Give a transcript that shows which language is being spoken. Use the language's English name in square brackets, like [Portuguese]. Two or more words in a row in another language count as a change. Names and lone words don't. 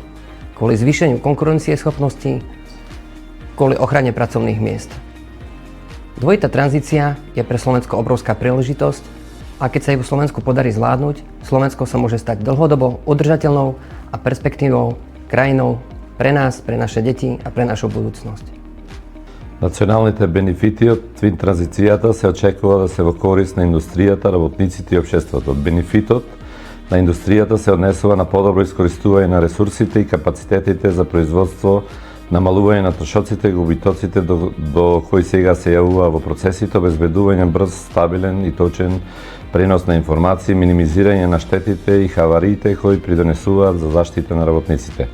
[Slovak] Kvôli zvýšeniu konkurencieschopnosti, kvôli ochrane pracovných miest. Dvojitá tranzícia je pre Slovensko obrovská príležitosť a keď sa ju Slovensku podarí zvládnuť, Slovensko sa môže stať dlhodobo udržateľnou a perspektívnou krajinou pre nás, pre naše deti a pre našu budúcnosť. [Macedonian] Националните бенефити од твин транзицијата се очекува да се во корист на индустријата, работниците и општеството. Бенефитот на индустријата се однесува на подобро искористување на ресурсите и капацитетите за производство, намалување на трошоците и губитоците до кои сега се јавува во процесите, обезбедување брз, стабилен и точен пренос на информации, минимизирање на штетите и хавариите кои придонесуваат за заштита на работниците.